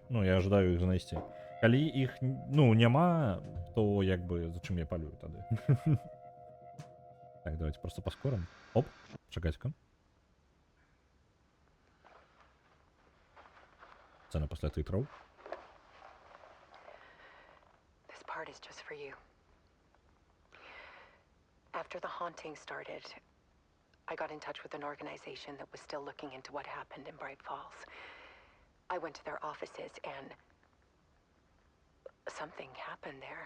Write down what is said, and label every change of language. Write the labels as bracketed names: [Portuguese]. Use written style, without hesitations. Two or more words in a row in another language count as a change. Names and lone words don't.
[Belarusian] Ну, я ожидаю іх знайсці. Калі іх, ну, няма, то як бы зачым я палюю тады? Так, [Russian] давайте просто [Belarusian] паскорым. Оп, чакайце-ка. Сцена пасля тытраў. [English] This part is just for you. After the haunting started, I got in touch with an organization that was still looking into what happened in Bright Falls. I went to their offices and something happened there.